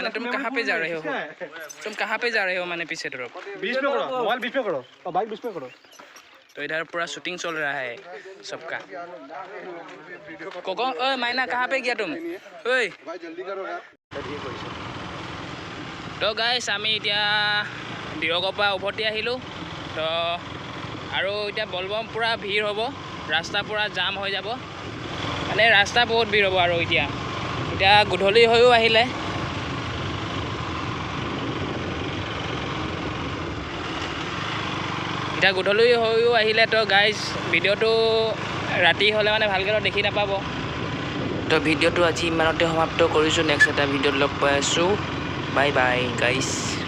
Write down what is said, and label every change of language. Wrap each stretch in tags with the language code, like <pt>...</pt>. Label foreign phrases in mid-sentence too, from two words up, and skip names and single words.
<hi>मैंने तुम कहाँ पे जा रहे हो? मैंने पीछे तरफ बीच में करो, मोबाइल बीच में करो और बाइक बीच में करो। तो इधर पूरा शूटिंग चल रहा है सबका। कोको ओए मायना कहाँ पे गया तुम? ओए भाई जल्दी करो यार।</hi> <as>तो गाइस আমি এতিয়া দিৰকৰ পৰা উভতি আহিলোঁ তো আৰু এতিয়া বলবম পূৰা ভিৰ হ'ব ৰাস্তা পূৰা জাম হৈ যাব মানে ৰাস্তা বহুত ভিৰ হ'ব আৰু এতিয়া গধূলি হৈও আহিলে তো গাইজ ভিডিঅ'টো ৰাতি হ'লে মানে ভালকৈ দেখি নাপাব তো ভিডিঅ'টো আজি ইমানতে সমাপ্ত কৰিছোঁ নেক্সট এটা ভিডিঅ'ত লগ পাই আছোঁ</as> <en>bye bye guys</en>